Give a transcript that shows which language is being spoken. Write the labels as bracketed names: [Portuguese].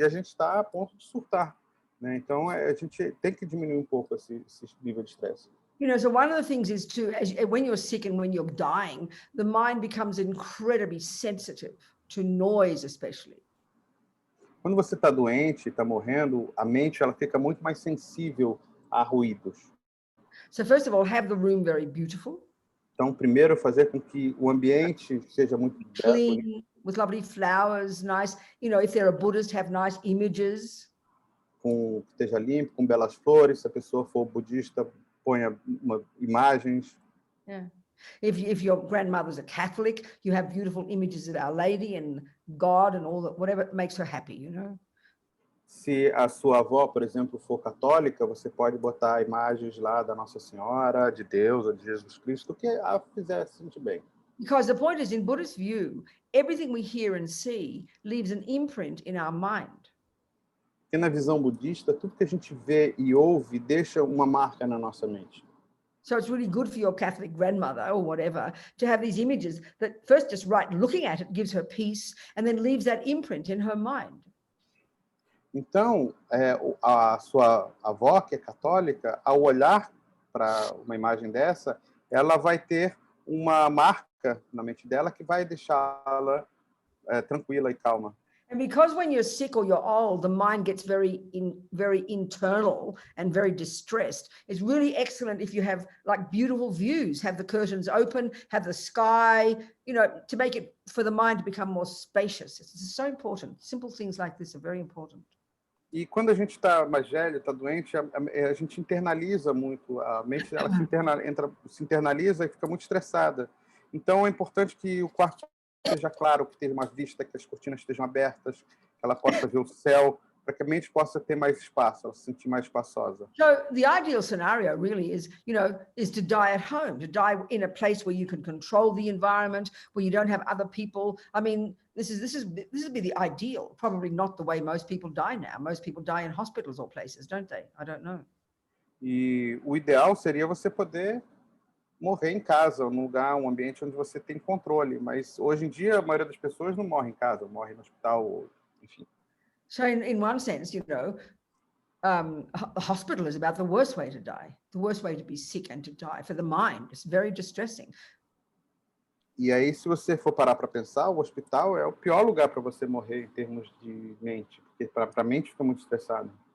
[Portuguese] E a gente está a ponto de surtar, né? Então, a gente tem que diminuir um pouco esse nível de estresse. [English] You know, so one of the things is when you're sick and when you're dying, the mind becomes incredibly sensitive to noise, especially. [Portuguese] Quando você está doente, está morrendo, a mente ela fica muito mais sensível a ruídos. [English] So first of all, have the room very beautiful. [Portuguese] Então, primeiro, fazer com que o ambiente seja muito [English] clean, with lovely flowers, nice. You know, if they're a Buddhist, have nice images. [Portuguese] Que esteja limpo, com belas flores. Se a pessoa for budista, ponha imagens. [English] Yeah. If your grandmother's a Catholic, you have beautiful images of Our Lady and God and all that, whatever makes her happy, you know. [Portuguese] Se a sua avó, por exemplo, for católica, você pode botar imagens lá da Nossa Senhora, de Deus, ou de Jesus Cristo, que a fizer se sentir bem. [English] Because the point is, in Buddhist view, everything we hear and see leaves an imprint in our mind. [Portuguese] Porque na visão budista, tudo que a gente vê e ouve deixa uma marca na nossa mente. [English] So it's really good for your Catholic grandmother or whatever to have these images that first just looking at it gives her peace and then leaves that imprint in her mind. [Portuguese] Então, a sua avó, que é católica, ao olhar para uma imagem dessa, ela vai ter uma marca na mente dela que vai deixá-la tranquila e calma. [English] And because when you're sick or you're old, the mind gets very internal and very distressed. It's really excellent if you have like beautiful views, have the curtains open, have the sky, you know, to make it for the mind to become more spacious. It's so important. Simple things like this are very important. [Portuguese] E quando a gente está mais velho, está doente, a gente internaliza muito, a mente ela se internaliza e fica muito estressada. Então é importante que o quarto seja claro, que tenha uma vista, que as cortinas estejam abertas, que ela possa ver o céu, para que a mente possa ter mais espaço, ela se sentir mais espaçosa. [English] So the ideal scenario really is, is to die at home, to die in a place where you can control the environment, where you don't have other people. I mean, this would be the ideal, probably not the way most people die now. Most people die in hospitals or places, don't they? I don't know. [Portuguese] E o ideal seria você poder morrer em casa, num lugar, um ambiente onde você tem controle. Mas hoje em dia a maioria das pessoas não morre em casa, morre no hospital, enfim. [English] So in one sense, the hospital is about the worst way to die, the worst way to be sick and to die for the mind. It's very distressing. [Portuguese] E aí, se você for parar para pensar, o hospital é o pior lugar para você morrer em termos de mente, porque para a mente fica muito estressada.